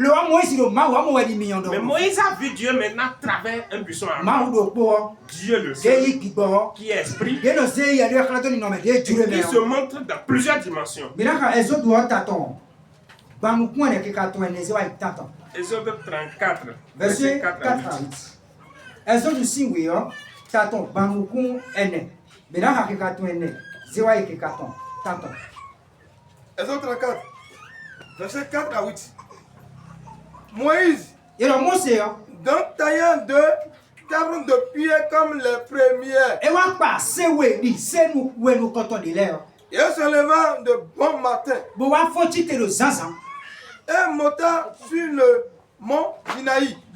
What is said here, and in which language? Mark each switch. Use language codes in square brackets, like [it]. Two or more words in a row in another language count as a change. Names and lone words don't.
[fr] Mais Moïse a vu Dieu maintenant à travers un buisson ardent. Dieu le seul, qui est esprit, et qui se montre dans plusieurs dimensions. Exode 34, verset 4 à 8. Exode 5, taton, banukun ene. Benaka kekaton ene. Zewa kekaton. Taton. Exode 34, verset 4 à 8. Moïse, donc taillant deux tables de pierre comme les premières, et se levant de bon matin, et monta sur le mont Sinaï.